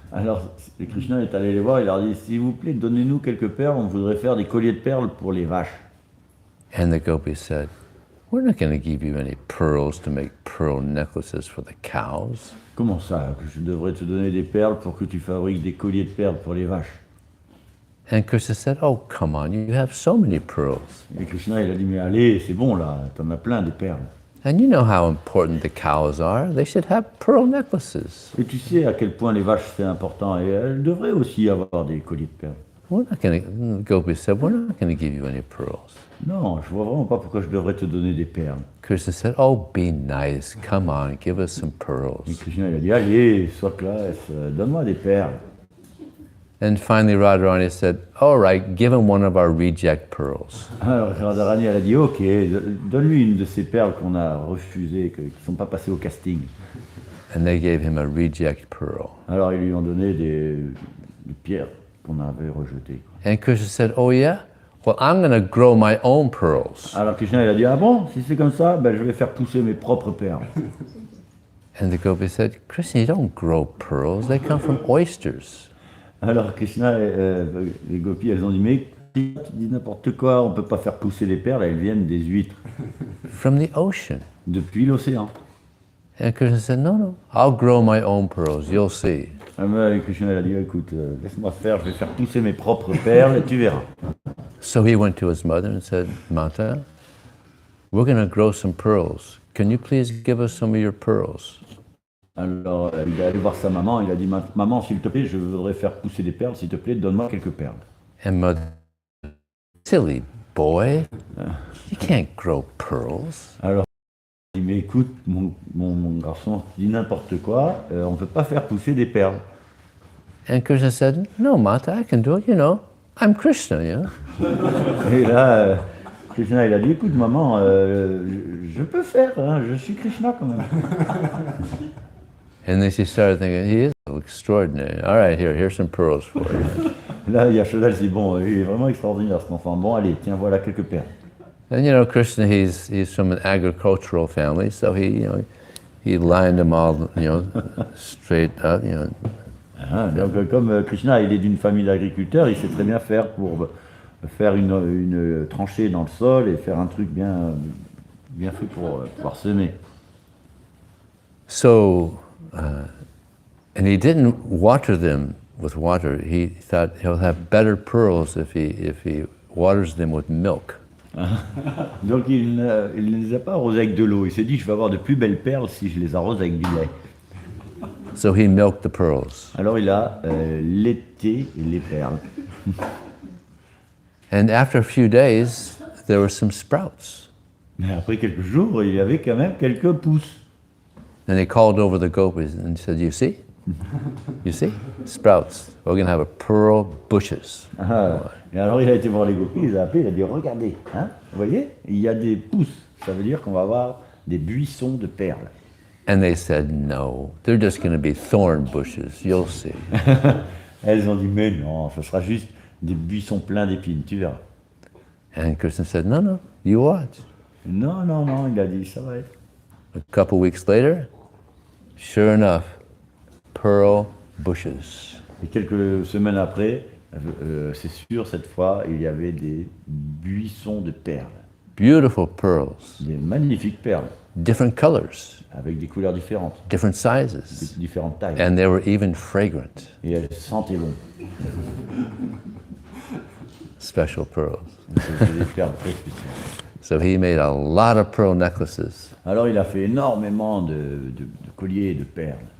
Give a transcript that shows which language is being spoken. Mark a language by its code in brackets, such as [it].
[fr] Alors Krishna est allé les voir, il leur dit, s'il vous plaît, donnez-nous quelques perles, on voudrait faire des colliers de perles pour les vaches. [en] And the gopis said, we're not going to give you any pearls to make pearl necklaces for the cows. [fr] Comment ça, que je devrais te donner des perles pour que tu fabriques des colliers de perles pour les vaches? [en] And Krishna said, oh, come on, you have so many pearls. [fr] Et Krishna, il a dit, mais allez, c'est bon là, t'en as plein des perles. [en] And you know how important the cows are. They should have pearl necklaces. [fr] Et tu sais à quel point les vaches c'est important, et elles devraient aussi avoir des colliers de perles. [en] The gopi said, we're not going to give you any pearls. [fr] Non, je vois vraiment pas pourquoi je devrais te donner des perles. [en] Krishna said, oh, be nice. Come on, give us some [fr] Et [en] pearls. [fr] Krishna il a dit, allez, sois classe, donne-moi des perles. [en] And finally Radharani said, all right, give him one of our reject pearls. [fr] Alors Radharani elle a dit, ok, donne-lui une de ces perles qu'on a refusées, qui ne sont pas passées au casting. [en] And they gave him a reject pearl. [fr] Alors ils lui ont donné des pierres qu'on avait rejetées. [en] And Krishna said, oh yeah? Well, I'm going to grow my own pearls. [fr] Alors Krishna il a dit, ah bon, si c'est comme ça, ben, je vais faire pousser mes propres perles. [en] And the gopi said, Krishna, you don't grow pearls. They come from oysters. [fr] Alors Krishna, les gopis, elles ont dit, mais tu dis n'importe quoi, on ne peut pas faire pousser les perles, elles viennent des huîtres, [en] From the ocean. [fr] depuis l'océan. [en] And Krishna said, no, I'll grow my own pearls. You'll see. [fr] Et Krishna il a dit, écoute, laisse-moi faire, je vais faire pousser mes propres perles et tu verras. [en] So he went to his mother and said, Mata, we're going to grow some pearls. Can you please give us some of your pearls? [fr] Alors il est allé voir sa maman, il a dit, maman, s'il te plaît, je voudrais faire pousser des perles, s'il te plaît, donne-moi quelques perles. [en] And mother, silly boy, you can't grow pearls. [fr] Alors il dit, mais écoute, mon garçon, tu dis n'importe quoi, on ne peut pas faire pousser des perles. [en] And Krishna said, no, Mata, I can do it. You know, I'm Krishna, you know. [fr] Et là, Krishna, il a dit, écoute, maman, je peux faire, hein, je suis Krishna quand même. [en] And then she started thinking, he is extraordinary. All right, here's some pearls for you. [fr] Là, Yashoda, elle dit, bon, il est vraiment extraordinaire cet enfant. Bon, allez, tiens, voilà quelques perles. [en] And you know, Krishna, he's from an agricultural family, so he lined them all, straight up, [fr] Ah, donc, comme Krishna, il est d'une famille d'agriculteurs, il sait très bien faire pour faire une tranchée dans le sol et faire un truc bien fait pour pouvoir semer. [en] So, and he didn't water them with water. He thought he'll have better pearls if he waters them with milk. [fr] Donc il ne les a pas arrosés avec de l'eau. Il s'est dit, je vais avoir de plus belles perles si je les arrose avec du lait. [en] So he milked the pearls. [fr] Alors il a laité les perles. [en] And after a few days, there were some sprouts. [fr] Mais après quelques jours, il y avait quand même quelques pousses. [en] And he called over the gopis and said, you see? You see? Sprouts. We're going to have a pearl bushes. [fr] Ah, et alors il a été voir les gopis, il les a appelés, il a dit, regardez, hein, vous voyez, il y a des pousses. Ça veut dire qu'on va avoir des buissons de perles. [en] And they said, no, they're just going to be thorn bushes. You'll see. [fr] Elles ont dit, mais non, ce sera juste des buissons pleins d'épines, tu verras. [en] And Krishna said, no, you watch. [fr] Non, non, non, il a dit, ça va être. [en] A couple weeks later, sure enough, pearl bushes. [fr] Et quelques semaines après, c'est sûr, cette fois, il y avait des buissons de perles. [en] Beautiful pearls, [fr] Des magnifiques perles, [en] different colors, [fr] avec des couleurs différentes, [en] different sizes, [fr] différentes tailles. [en] and they were even fragrant. [fr] Et elles sentaient bon. [en] Special pearls. [fr] C'était des perles très spéciales. [en] So he made a lot of pearl necklaces. [fr] Alors il a fait énormément de colliers et de perles.